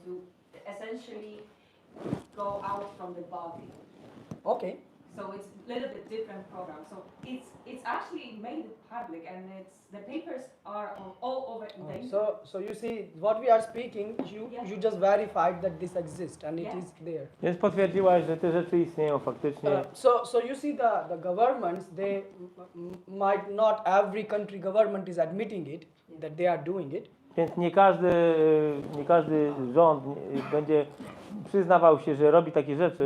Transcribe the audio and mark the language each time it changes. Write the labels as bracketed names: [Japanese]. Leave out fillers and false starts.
[English] to essentially go out from the body. Okay. So it's a little bit different program. So it's actually made public, and the papers are all over the internet. So you see, what we are speaking, you just verified that this exists and it Yeah. is there. [Polish] Więc potwierdziłaś, że te rzeczy istnieją faktycznie. [English] So you see the governments, they might not every country government is admitting it, that they are doing it. [Polish] Więc nie każdy rząd będzie przyznawał się, że robi takie rzeczy,